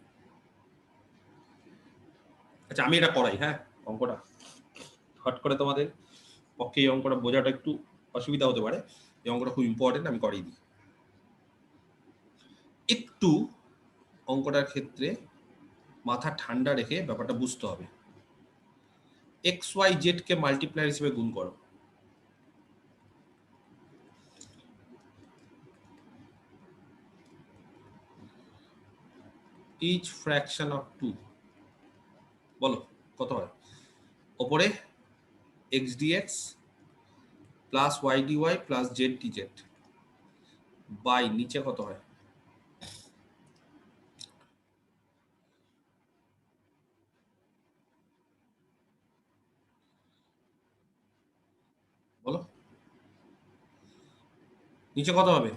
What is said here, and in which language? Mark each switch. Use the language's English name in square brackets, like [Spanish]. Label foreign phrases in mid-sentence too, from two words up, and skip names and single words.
[Bangla] আচ্ছা আমি এটা করাই, হ্যাঁ অঙ্কটা হট করে তোমাদের পক্ষে এই অঙ্কটা বোঝাটা একটু অসুবিধা হতে পারে, এই অঙ্কটা খুব ইম্পর্টেন্ট, আমি করিয়ে দিই। একটু অঙ্কটার ক্ষেত্রে মাথা ঠান্ডা রেখে ব্যাপারটা বুঝতে হবে। [English] x y z [Bangla] কে মাল্টিপ্লায়ার হিসেবে গুণ করো। [English] each fraction of 2, [Bangla] বলো কত হয়? উপরে [English] x dx plus y dy plus z dz by [Bangla] নিচে কত হয়? বলো নিচে কত হবে?